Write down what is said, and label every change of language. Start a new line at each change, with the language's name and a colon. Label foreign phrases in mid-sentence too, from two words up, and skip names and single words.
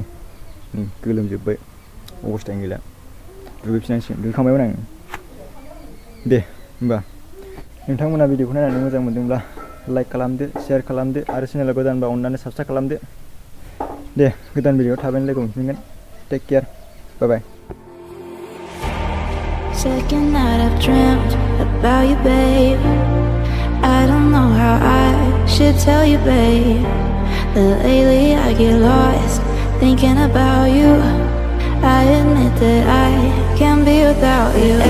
Bodo: गोलोमजोब्बाय, अबस्थायानो गैला, दुगैफिननांसिगोन। दुगैखांबायमोन आङो। दे होमबा नोंथांमोना भिडिअखौ नायनानै मोजां मोनदोंब्ला लाइक खालामदो, शेयार खालामदो, आरो चेनेला गोदानबा अननानै साबस्क्राइब खालामदो। दे गोदान भिडिअआव थाबैनो लोगो मोनफिनगोन।
English: take care, bye bye. Second night I've dreamt about you, babe. I don't know how I should tell you, babe, that lately I get lost thinking about you. I admit that I can't be without you.